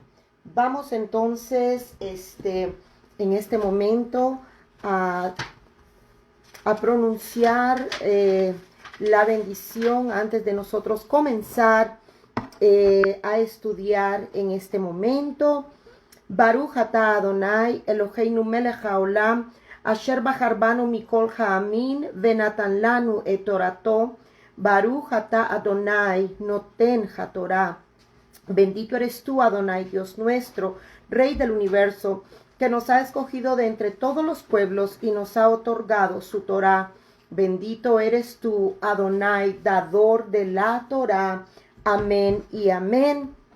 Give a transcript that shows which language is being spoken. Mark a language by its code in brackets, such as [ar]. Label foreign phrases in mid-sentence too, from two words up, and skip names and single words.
[es] Vamos entonces en este momento a pronunciar la bendición antes de nosotros comenzar a estudiar en este momento. [he] ברוך אתה אדוני אלוהינו מלך העולם אשר בחר בנו מכל העמים ונתן לנו את תורתו. ברוך אתה אדוני נותן התורה. [es] Bendito eres tú, Adonai, Dios nuestro, Rey del universo, que nos ha escogido de entre todos los pueblos y nos ha otorgado su Torá. Bendito eres tú, Adonai, dador de la Torá. Amén y amén.